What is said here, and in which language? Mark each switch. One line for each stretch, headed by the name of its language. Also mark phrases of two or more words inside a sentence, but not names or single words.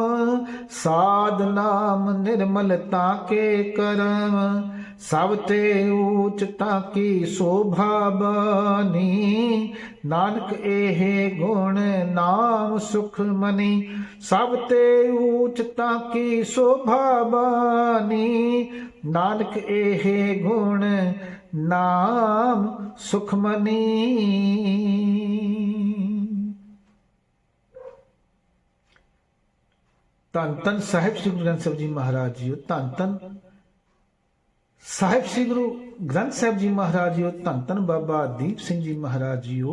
Punjabi: ਸਾਧ ਨਾਮ ਨਿਰਮਲਤਾ ਕੇ ਕਰਮ, ਸਭ ਤੇ ਊਚ ਤਾਕੀ ਸੋਭਾ ਬਾਨੀ। ਨਾਨਕ ਏਹੇ ਗੁਣ ਨਾਮ ਸੁਖ ਮਨੀ, ਸਭ ਤੇ ਊਚ ਤਾਕੀ ਸੋਭਾ ਬਾਨੀ। ਨਾਨਕ ਏਹੇ ਗੁਣ ਨਾਮ ਸੁਖ ਮਨੀ। ਧੰਨ ਧੰਨ ਸਾਹਿਬ ਸ੍ਰੀ ਗੁਰੂ ਗ੍ਰੰਥ ਸਾਹਿਬ ਜੀ ਮਹਾਰਾਜ ਜੀਓ। ਧੰਨ ਧੰਨ ਸਾਹਿਬ ਸ੍ਰੀ ਗੁਰੂ ਗ੍ਰੰਥ ਸਾਹਿਬ ਜੀ ਮਹਾਰਾਜ ਜੀਓ। ਧੰਨ ਧੰਨ ਬਾਬਾ ਦੀਪ ਸਿੰਘ ਜੀ ਮਹਾਰਾਜ ਜੀਓ।